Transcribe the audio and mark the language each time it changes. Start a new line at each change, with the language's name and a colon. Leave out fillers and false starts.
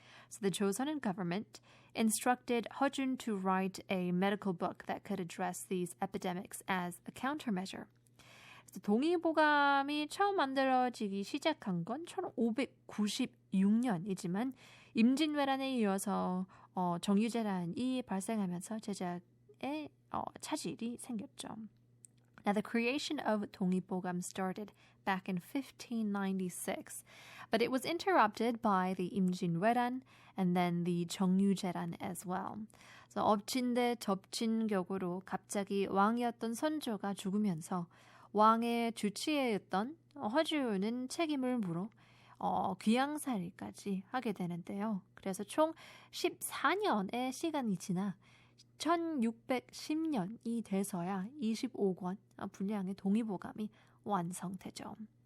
English: So the Joseon government instructed 허준 to write a medical book that could address these epidemics as a countermeasure.
Korean: 동의보감이 처음 만들어지기 시작한 건 1596년이지만 임진왜란에 이어서 정유재란이 발생하면서 제작에 차질이 생겼죠.
English: Now, the creation of 동의보감 started back in 1596, but it was interrupted by the 임진왜란 and then the 정유재란 as well.
Korean: So, 엎친 데 덮친 격으로 갑자기 왕이었던 선조가 죽으면서 왕의 주치의였던 허준은 책임을 물어 귀양살이까지 하게 되는데요. 그래서 총 14년의 시간이 지나 1610년이 돼서야 25권 분량의 동의보감이 완성되죠.